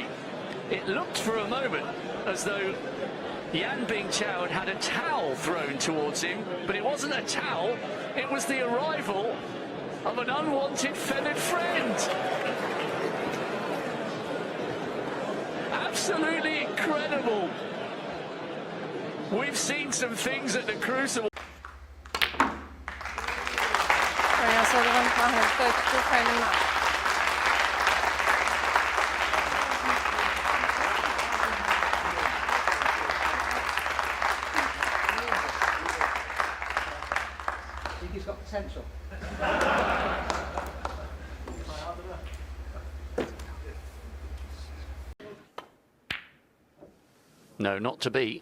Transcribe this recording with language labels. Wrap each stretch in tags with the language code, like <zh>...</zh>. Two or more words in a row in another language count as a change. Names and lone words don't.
<en>It looked for a moment as though Yan Bingqiao had a towel thrown towards him, but it wasn't a towel, it was the arrival of an unwanted feathered friend. Absolutely incredible. We've seen some things at the Crucible.</en> <no>Så det var en helt feil match.</no> <en>I think he's got potential. No, not to be.</en>